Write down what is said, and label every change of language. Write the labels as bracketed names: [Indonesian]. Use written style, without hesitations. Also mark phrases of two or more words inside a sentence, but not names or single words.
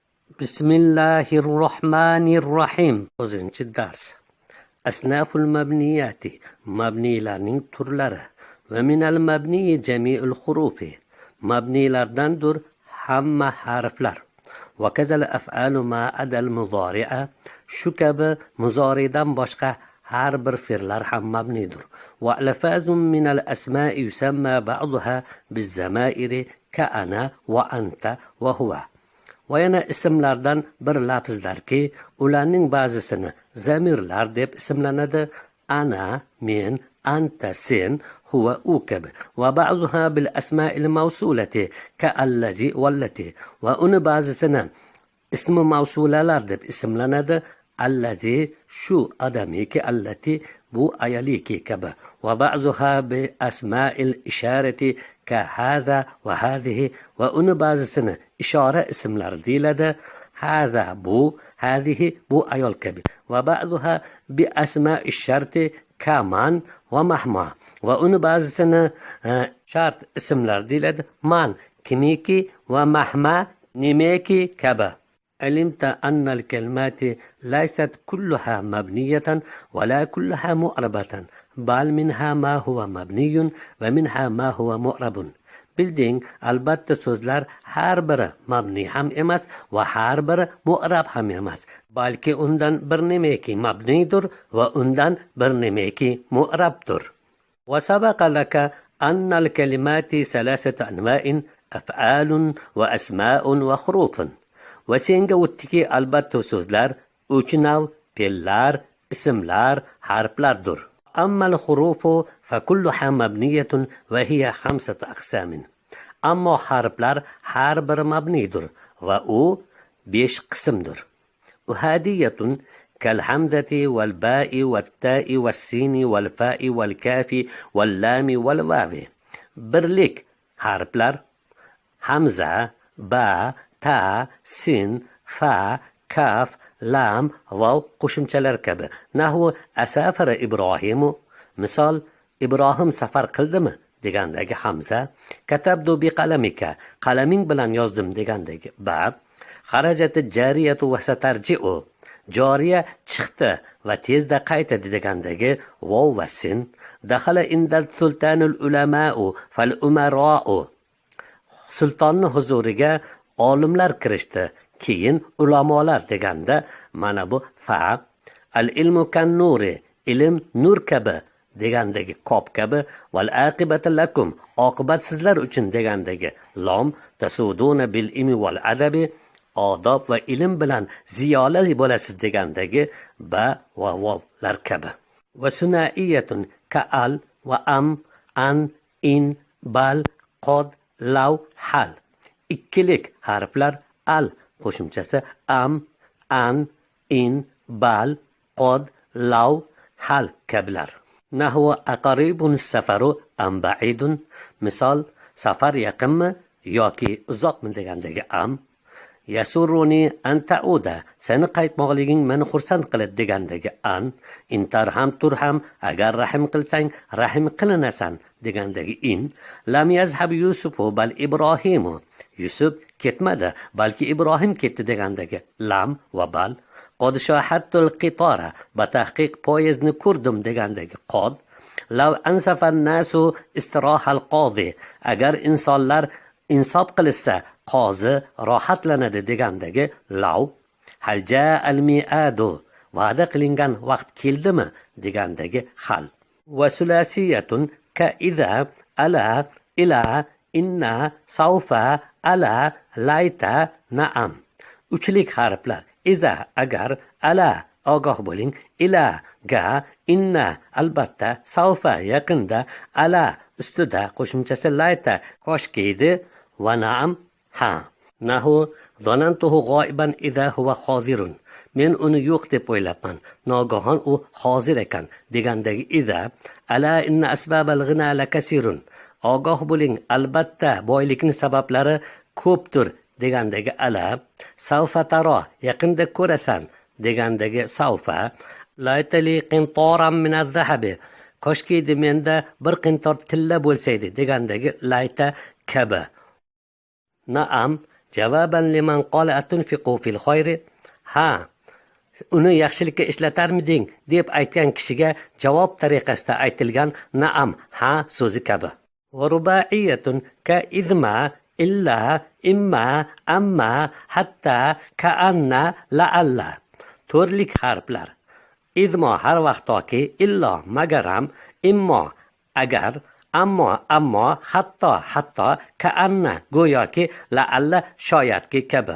[Arabic] بسم الله الرحمن الرحيم. 9 ders. أصناف المبنيات [Uzbek] mabnilarning turlari [Arabic] ومن المبني جميع الحروف [Uzbek] mabnilardandir hamma harflar [Arabic] وكذا الأفعال ما عدا المضارع [Uzbek] shu kabi muzoridan boshqa har bir fe'llar ham mabnidir. [Arabic] وألفاظ من الأسماء يسمى بعضها بالزمائر كأنا وأنت وهو. [Uzbek] Va yana ismlardan bir lafzlarki, ularning ba'zisini zamirlar deb ismlanadi. Ana, men, anta, sen, huwa, u kabi. [Arabic] وبعضها بالأسماء الموصولة كالذي والتي. [Uzbek] Va uni ba'zisini ismi mavsulalar deb ismlanadi. Allazi shu adamiki, allati bu ayaliki kabi. [Arabic] وبعضها بأسماء الإشارة كهذا وهذه. [Uzbek] Va uni ba'zisini ishora ismlar deyiladi. Hada bu, hadhihi bu ayol kabi. [Arabic] وبعضها بأسماء الشرط كمن ومهما. [Uzbek] Va uni ba'zisini shart ismlar deyiladi. Man kimiki va mahma nimeki kabi. [Arabic] علمت أن الكلمات ليست كلها مبنية ولا كلها مؤربة بل منها ما هو مبني ومنها ما هو مؤرب. [Uzbek] Bilding, albatta so'zlar har biri mabni ham emas va har biri mu'rab ham emas, balki undan bir nimaki mabnidir va undan bir nimaki mu'rabdir. [Arabic] وسبق لك أن الكلمات ثلاثة أنواع أفعال وأسماء وحروف. [Uzbek] Va senga o'tdiki albatta so'zlar 3 nav, fe'llar, ismlar, harflardir. [Arabic] أما الحروف فكلها مبنية وهي 5 أقسام. [Uzbek] Ammo harflar har biri mabnidir va u 5 qismdir. [Arabic] Uhadiyatun كالحمزة والباء والتاء والسين والفاء والكاف واللام والواو. [Uzbek] Birlik harflar hamza, ba, ta, sin, fa, kaf, lam, vav qo'shimchalar kabi. [Arabic] نحو أسافر إبراهيم. [Uzbek] Misol, Ibrohim safar qildimi degandagi hamza. [Arabic] كتبت بقلمك. [Uzbek] Qalaming bilan yozdim degandagi ba. [Arabic] خرجت الجارية وسترجع. [Uzbek] Joriya chiqdi va tezda qaytadi degandagi vav va sin. [Arabic] دخل عند السلطان العلماء فالأمراء. [Uzbek] Sultonning huzuriga olimlar kirishdi, keyin ulamolar deganda mana bu fa. [Arabic] العلم كالنور, [Uzbek] ilm nur kabi degandagi kop kabi. [Arabic] والعاقبة لكم, [Uzbek] oqibat sizlar uchun degandagi lom. [Arabic] تسودون بالعلم والأدب, [Uzbek] odob va ilm bilan ziyoli bo'lasiz degandagi ba va vovlar kabi. [Arabic] وثنائية كأل وأم، أن، إن، بل، قد، لو، هل. [Uzbek] Ikkilik harflar al qo'shimchasi am, an, in, bal, qod, law, hal kabilar. [Arabic] نحو أقريب سفر أم بعيد. [Uzbek] Misol, safar yaqinmi yoki uzoqmi degandagi am. [Arabic] يسرني أن تعود, [Uzbek] seni qaytmoqliging meni xursand qiladi degandagi an. [Arabic] إن ترحم ترحم, [Uzbek] agar rahim qilsang rahim qilinasan degandagi in. [Arabic] لم يذهب يوسف بل إبراهيم. [Uzbek] Yusuf ketmadi, balki Ibrohim ketdi degandagi lam va bal. [Arabic] قد شاهدت القطار, [Uzbek] batahqiq poyezdni ko'rdim degandagi qod. [Arabic] لو أنصف الناس استراح القاضي, [Uzbek] agar insonlar insof qilsa qozi rohatlanadi degandagi law. [Arabic] هل جاء الميعاد, [Uzbek] va'da qilingan vaqt keldimi degandagi hal. [Arabic] وثلاثية كإذا، ألا، إلى، إن، سوف، على، ليت، نعم. [Uzbek] Uchlik harflar iza agar, ala ogoh bo'ling, ila ga, inna albatta, sawfa yaqinda, ala ustida qo'shimchasi layta koshkiydi va naam ha. [Arabic] نحو ظننته غائبا إذا هو حاضر. [Uzbek] Men uni yo'q deb o'ylabman, nogohon u hozir ekan degandagi idha. [Arabic] ألا إن أسباب الغنى لكثير. [Uzbek] Ogoh bo'ling, albatta boylikning sabablari ko'pdir degandagi ala. [Arabic] سوف ترى, [Uzbek] yaqinda ko'rasan degandagi savfa. [Arabic] ليت لي قنطارا من الذهب, [Uzbek] koshkiydi menda bir qintor tilla bo'lsaydi degandagi layta kabi. Naam, javoban [Arabic] لمن قال أتنفق في الخير, [Uzbek] ha, uni yaxshilikka ishlatarmiding deb aytgan kishiga javob tariqasida aytilgan naam, ha so'zi kabi. [Arabic] ورباعية كإذما إلا إما أما حتى كأن لعل. [Uzbek] To'rtlik harflar. Idmo har vaqtoki, illo magaram, immo agar, ammo hatto ka'anna go'yoki, la'alla shoyatki kabi.